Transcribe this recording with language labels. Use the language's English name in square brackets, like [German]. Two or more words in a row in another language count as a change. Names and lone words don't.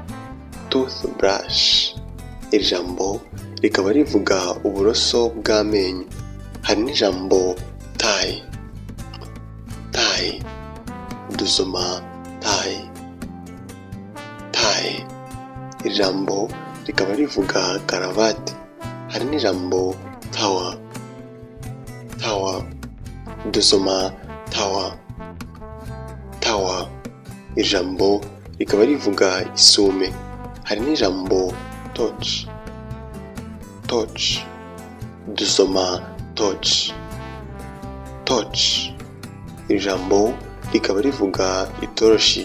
[Rundi] Toothbrush, ijambo rikaba rivuga uburoso bw'amenyo. Hari n'ijambo tie. Tie, dusoma tie. Tie, ijambo rikaba rivuga karavati. Hari n'ijambo tower. Tower, dusoma tower. Tower, ijambo rikaba rivuga isume. Hari n'ijambo torch. Torch, dusoma torch. Torch, ijambo rikaba rivuga itoroshi.